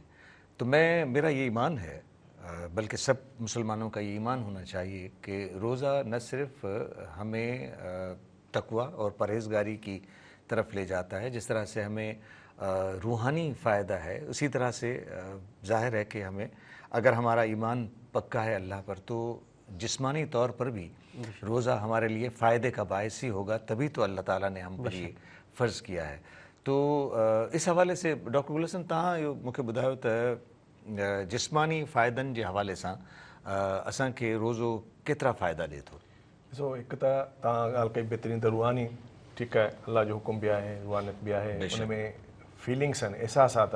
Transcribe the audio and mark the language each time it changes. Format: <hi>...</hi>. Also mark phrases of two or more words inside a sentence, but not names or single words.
<ur>تو میرا یہ ایمان ہے، بلکہ سب مسلمانوں کا یہ ایمان ہونا چاہیے کہ روزہ نہ صرف ہمیں تقوی اور پرہیزگاری کی طرف لے جاتا ہے، جس طرح سے ہمیں روحانی فائدہ ہے، اسی طرح سے ظاہر ہے کہ ہمیں اگر ہمارا ایمان پکا ہے اللہ پر تو جسمانی طور پر بھی روزہ ہمارے لیے فائدے کا باعث ہی ہوگا. تبھی تو اللہ تعالیٰ نے ہم پر یہ فرض کیا ہے. تو اس حوالے سے ڈاکٹر گلشن</ur> <sd>तव्हां इहो मूंखे ॿुधायो त जिस्मानी फ़ाइदनि जे हवाले सां असांखे रोज़ो केतिरा फ़ाइदा ॾिए थो. ॾिसो, हिकु त तव्हां ॻाल्हि कई बहितरीनु त रूहानी ठीकु आहे, अलाह जो हुकुम बि आहे, रूहानियत बि आहे, उन में फीलिंग्स आहिनि, एहसासात आहिनि.</sd>